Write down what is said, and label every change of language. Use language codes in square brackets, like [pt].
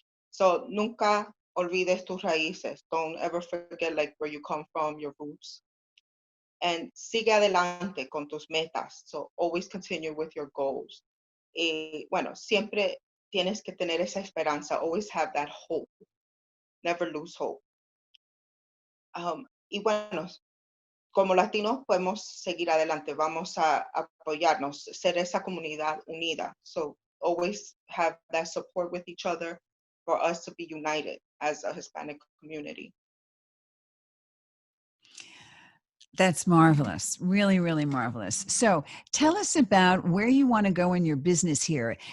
[es] So nunca olvides tus raíces. [en] Don't ever forget like where you come from, your roots. [es] And sigue adelante con tus metas. [en] So always continue with your goals. [es] Y bueno, siempre tienes que tener esa esperanza. [en] Always have that hope. Never lose hope. [es] Y bueno, como latinos podemos seguir adelante. Vamos a apoyarnos, ser esa comunidad unida. [en] So always have that support with each other for us to be united as a Hispanic community. That's marvelous. Really, really marvelous. So tell us about where you want to go in your business here.